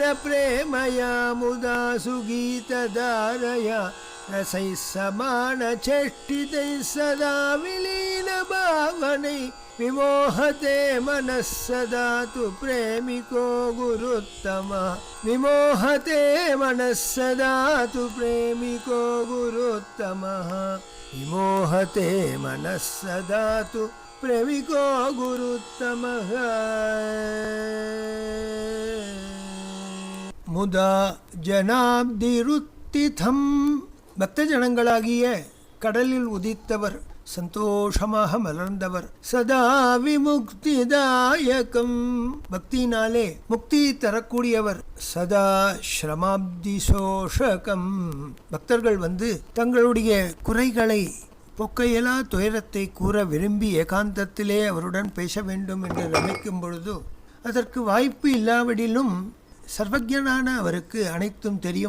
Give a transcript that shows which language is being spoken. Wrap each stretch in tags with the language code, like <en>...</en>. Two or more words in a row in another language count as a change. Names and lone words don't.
<sa>प्रेमया मुदा सुगीतधारया, रसैः समानचेष्टितैः सदा विलीनभावनै, विमोहते मनः सदा तु प्रेमिको गुरुत्तमः, विमोहते मनः सदा तु प्रेमिको गुरुत्तमः, विमोहते मनः सदा तु प्रेमिको गुरुत्तमः.</sa> <ta>मुदा ஜனாப்திருத்திதம், பக்த ஜனங்களாகிய கடலில் உதித்தவர், சந்தோஷமாக மலர்ந்தவர், சதா விமுக்திதாயகம், பக்தியினாலே முக்தி தரக்கூடியவர்,</ta> <sa>सदा श्रमाब्धि शोषकम्,</sa> <ta>பக்தர்கள் வந்து தங்களுடைய குறைகளை பொக்கையலா துயரத்தை கூற விரும்பி ஏகாந்தத்திலே அவருடன் பேச வேண்டும் என்று நினைக்கும் பொழுது அதற்கு வாய்ப்பு இல்லாவிடிலும் சர்வஜனான அவருக்கு அனைத்தும் தெரியும்.</ta>